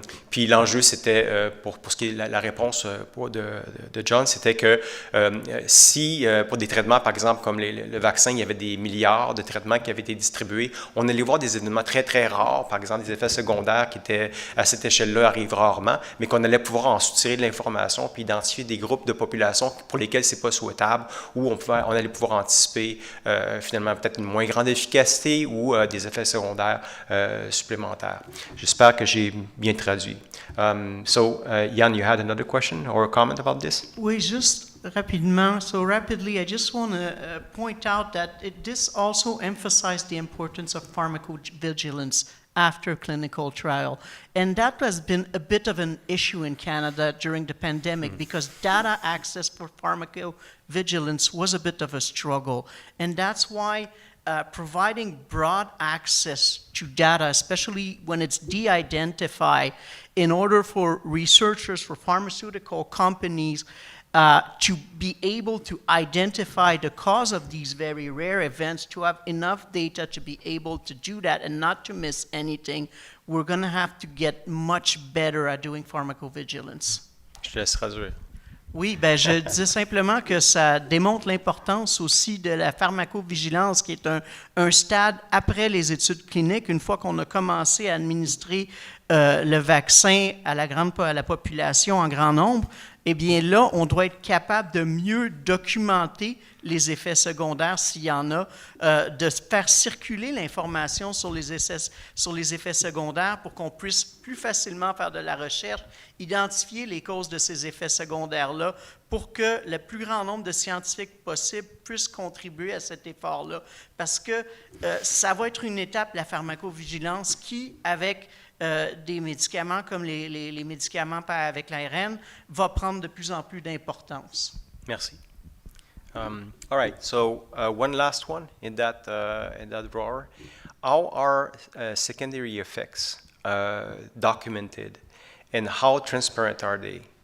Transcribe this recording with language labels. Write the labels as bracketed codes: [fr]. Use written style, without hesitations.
[fr] Puis l'enjeu, c'était, pour ce qui est la réponse de John, c'était que si, pour des traitements, par exemple, comme le vaccin, il y avait des milliards de traitements qui avaient été distribués, on allait voir des événements très, très rares, par exemple des effets secondaires qui étaient à cette échelle-là arrivent rarement, mais qu'on allait pouvoir en soutirer de l'information puis identifier des groupes de population pour lesquels c'est pas souhaitable ou on allait pouvoir anticiper finalement peut-être une moins grande efficacité ou des effets secondaires supplémentaires. J'espère que j'ai bien traduit. [en] So, Jan, you had another question or a comment about this? [fr] Oui, juste rapidement. [en] So rapidly, I just want to point out that this also emphasized the importance of pharmacovigilance after clinical trial. And that has been a bit of an issue in Canada during the pandemic because data access for pharmacovigilance was a bit of a struggle. And that's why providing broad access to data, especially when it's de-identified, in order for researchers, for pharmaceutical companies, to be able to identify the cause of these very rare events, to have enough data to be able to do that and not to miss anything, we're going to have to get much better at doing pharmacovigilance. [fr] Je te laisse traduire. Oui, ben je disais simplement que ça démontre l'importance aussi de la pharmacovigilance, qui est un stade après les études cliniques, une fois qu'on a commencé à administrer le vaccin à la population en grand nombre. Eh bien là, on doit être capable de mieux documenter les effets secondaires s'il y en a, de faire circuler l'information sur les effets secondaires pour qu'on puisse plus facilement faire de la recherche, identifier les causes de ces effets secondaires-là pour que le plus grand nombre de scientifiques possible puissent contribuer à cet effort-là. Parce que ça va être une étape, la pharmacovigilance, qui, avec des médicaments comme les médicaments avec l'ARN va prendre de plus en plus d'importance. Merci. [en] All right, so one last one in that drawer. How are secondary effects documented, and how transparent are they?